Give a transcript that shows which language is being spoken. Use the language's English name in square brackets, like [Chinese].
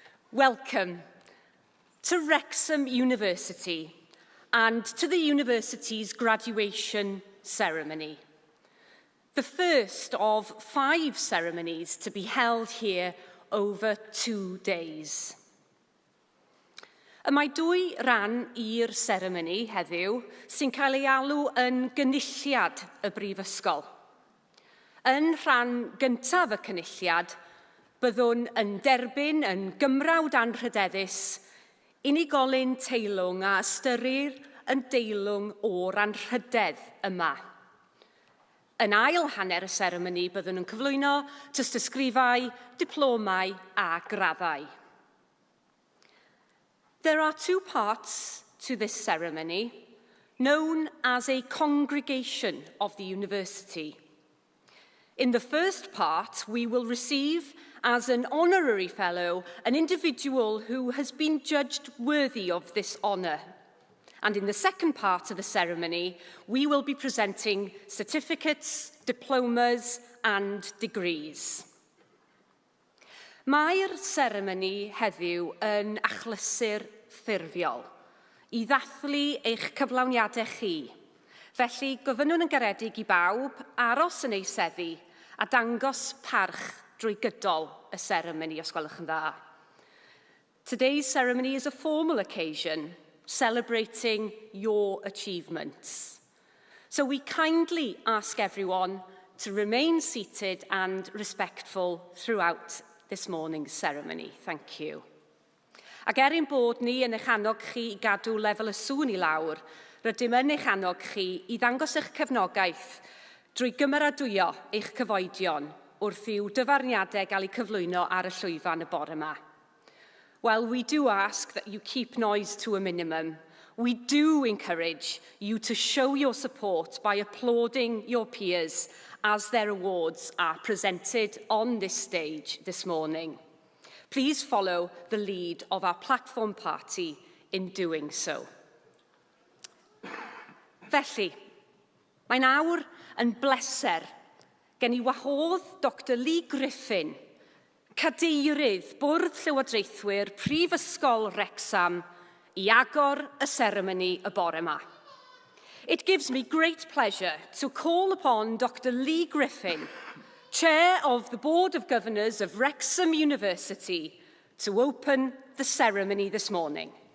[English] Welcome to Wrexham University and to the university's graduation ceremony. The first of 5 ceremonies to be held here over 2 days. [Welsh] Y mae 2 ran i'r seremoni heddiw sy'n cael ei alw yn gynulliad y Brifysgol. Yn rhan gyntaf y cynulliad, byddwn yn derbyn yn gymrawd anrhydeddus unigolyn teilwng a ystyrir yn deilwng o'r anrhydedd yma. Yn ail hanner y seremoni byddwn yn cyflwyno tystysgrifau, diplomau a graddau. [English] There are 2 parts to this ceremony, known as a congregation of the university. In the first part, we will receive as an honorary fellow an individual who has been judged worthy of this honour. And in the second part of the ceremony, we will be presenting certificates, diplomas and degrees. [Welsh] Mae'r seremoni heddiw yn achlysur ffurfiol I ddathlu eich cyflawniadau chi. Felly, gofynnwn yn garedig I bawb aros yn eiseddu a dangos parch drwy gydol y seremoni, os gwelwch yn dda. [English] Today's ceremony is a formal occasion celebrating your achievements. So we kindly ask everyone to remain seated and respectful throughout this morning's ceremony. Thank you. [Welsh] Ac bod ni yn eich annog chi I gadw lefel y sŵn I lawr, rydym yn eich annog chi I ddangos eich cefnogaeth drwy gymeradwyo eich cyfoedion wrth i'w dyfarniadau gael eu cyflwyno ar y llwyfan y bore yma. [English] While we do ask that you keep noise to a minimum, we do encourage you to show your support by applauding your peers as their awards are presented on this stage this morning. Please follow the lead of our platform party in doing so. [Welsh] Felly, mae'n awr yn bleser gen I wahodd Dr Lee Griffin, Cadeirydd Bwrdd Llywodraethwyr Prifysgol Wrecsam I agor y seremoni y bore yma. [English] It gives me great pleasure to call upon Dr Lee Griffin, Chair of the Board of Governors of Wrexham University, to open the ceremony this morning.